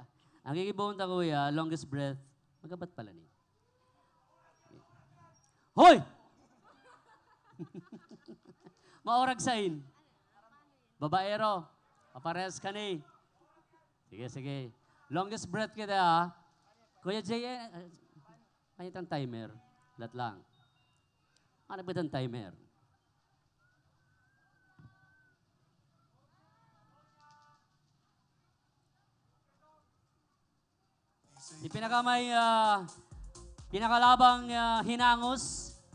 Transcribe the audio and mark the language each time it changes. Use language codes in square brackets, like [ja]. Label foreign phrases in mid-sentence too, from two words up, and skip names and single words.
[bik] Ang gigibawang ta kuya, [en] longest breath. [bik] Magabat pala ni. Hoy! Maorag sain. Babaero. Papares ka ni. Sige. [en] Longest breath [bik] kita ha. Kuya Jay, ano itang timer? Lat lang. Ano ba itang timer? Pinakalabang hinangos.